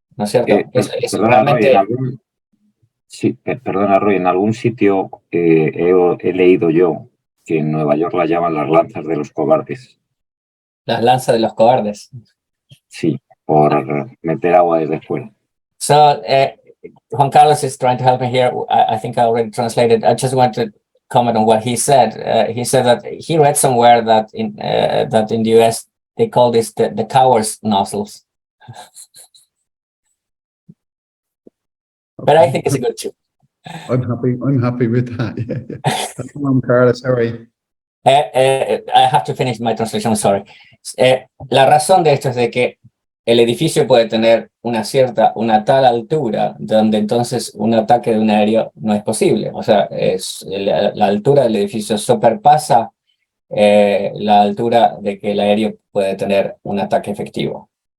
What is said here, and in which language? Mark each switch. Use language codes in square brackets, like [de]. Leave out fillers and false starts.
[es] ¿No es cierto? Perdona, realmente... Roy, perdona, Roy, en algún sitio he leído yo que en Nueva York la llaman las lanzas de los cobardes. Las lanzas de los cobardes. Sí, por meter agua desde fuera. [en] So, Juan Carlos is trying to help me here. I think I already translated. I just want to comment on what he said. He said that he read somewhere that in the US they call this the coward's nozzles. But I think it's a good tool. I'm happy with that. Yeah. Carlos, sorry. I have to finish my translation, sorry. [es] La razón de esto es de que el edificio puede tener una tal altura donde entonces un ataque de un aéreo no es posible. O sea, la altura del edificio superpasa la altura de que el aéreo puede tener un ataque efectivo.